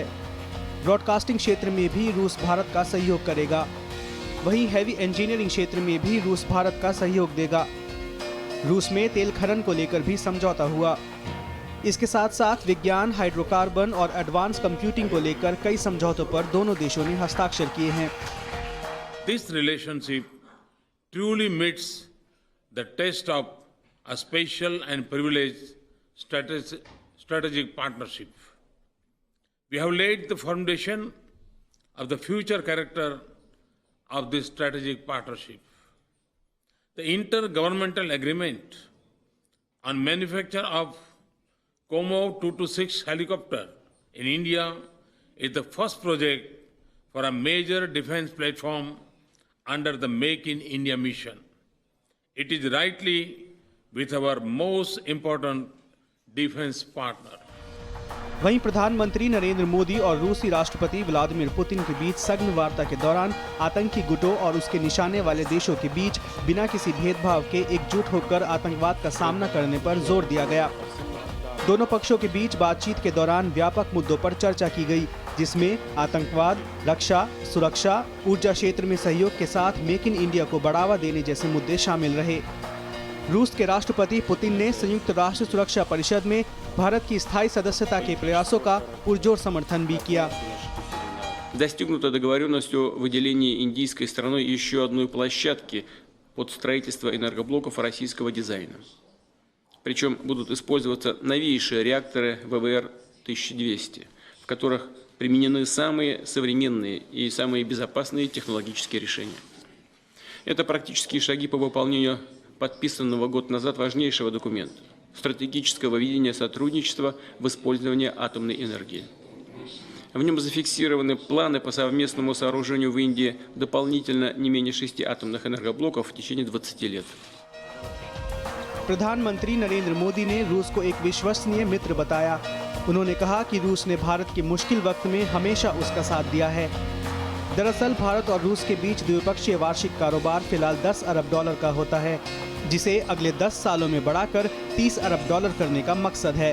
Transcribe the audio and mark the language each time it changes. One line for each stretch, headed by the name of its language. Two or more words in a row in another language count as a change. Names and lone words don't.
Hindi: ब्रॉडकास्टिंग क्षेत्र में भी रूस भारत का सहयोग करेगा। वहीं
English: heavy engineering
Hindi: क्षेत्र में भी रूस भारत का सहयोग देगा। रूस में तेल खनन को लेकर भी समझौता हुआ। इसके साथ साथ विज्ञान, हाइड्रोकार्बन और
English: advance computing
Hindi: को लेकर कई समझौतों पर दोनों देशों ने हस्ताक्षर किए हैं।
English: This relationship truly meets the test of a special and privileged strategic partnership. We have laid the foundation of the future character of this strategic partnership. The intergovernmental agreement on manufacture of Comov 226 helicopter in India is the first project for a major defense platform under the Make in India mission. It is rightly with our most important defense partner.
Hindi: वहीं प्रधानमंत्री नरेंद्र मोदी और रूसी राष्ट्रपति व्लादिमीर पुतिन के बीच सघन वार्ता के दौरान आतंकी गुटों और उसके निशाने वाले देशों के बीच बिना किसी भेदभाव के एकजुट होकर आतंकवाद का सामना करने पर जोर दिया गया। दोनों पक्षों के बीच बातचीत के दौरान व्यापक मुद्दों पर चर्चा की गई, जिसमें आतंकवाद, रक्षा, सुरक्षा, ऊर्जा क्षेत्र में सहयोग के साथ मेक इन इंडिया को बढ़ावा देने जैसे मुद्दे शामिल रहे। रूस के राष्ट्रपति पुतिन ने संयुक्त राष्ट्र सुरक्षा परिषद में भारत की स्थायी सदस्यता के प्रयासों का पुरजोर समर्थन भी किया।
Russian: Достигнута договоренность о выделении индийской страной еще одной площадки под строительство энергоблоков российского дизайна. Причем будут использоваться новейшие реакторы ВВР-1200, в которых применены самые современные и самые безопасные технологические решения. Это практические шаги по выполнению подписанного год назад важнейшего документа – стратегического видения сотрудничества в использовании атомной энергии. В нем зафиксированы планы по совместному сооружению в Индии дополнительно не менее 6 атомных энергоблоков в течение 20 лет.
Hindi: प्रधानमंत्री नरेंद्र मोदी ने रूस को एक विश्वसनीय मित्र बताया। उन्होंने कहा कि रूस ने भारत के मुश्किल वक्त में हमेशा उसका साथ दिया है। दरअसल भारत और रूस के बीच द्विपक्षीय वार्षिक कारोबार फिलहाल 10 अरब डॉलर का होता है, जिसे अगले 10 सालों में बढ़ाकर 30 अरब डॉलर करने का मकसद है।